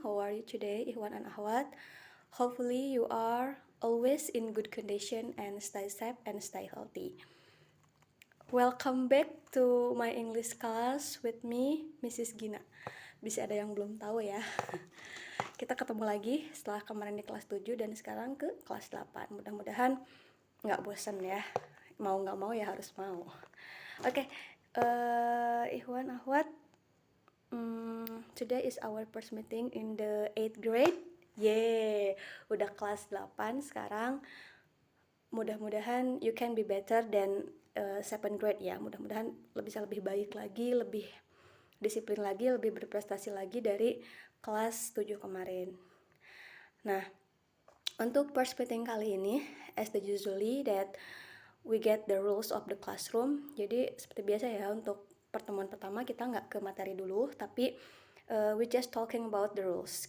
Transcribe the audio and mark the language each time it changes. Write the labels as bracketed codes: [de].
[en] How are you today, Ikhwan and Akhwat? Hopefully you are always in good condition and stay safe and stay healthy. Welcome back to my English class with me, Mrs. Gina. [id] Bisa ada yang belum tahu ya. Kita ketemu lagi setelah kemarin di kelas 7 dan sekarang ke kelas 8. Mudah-mudahan nggak bosan ya. Mau nggak mau ya harus mau. [en] Oke, Ikhwan Akhwat, today is our first meeting in the 8th grade. [id] Yeay, udah kelas 8 sekarang. Mudah-mudahan [en] you can be better than 7th grade ya. [id] Mudah-mudahan bisa lebih baik lagi, lebih disiplin lagi, lebih berprestasi lagi dari kelas 7 kemarin. Nah, untuk [en] first meeting [id] kali ini, [en] as the usually that we get the rules of the classroom. [id] Jadi seperti biasa ya, untuk pertemuan pertama kita nggak ke materi dulu, tapi [en] we just talking about the rules.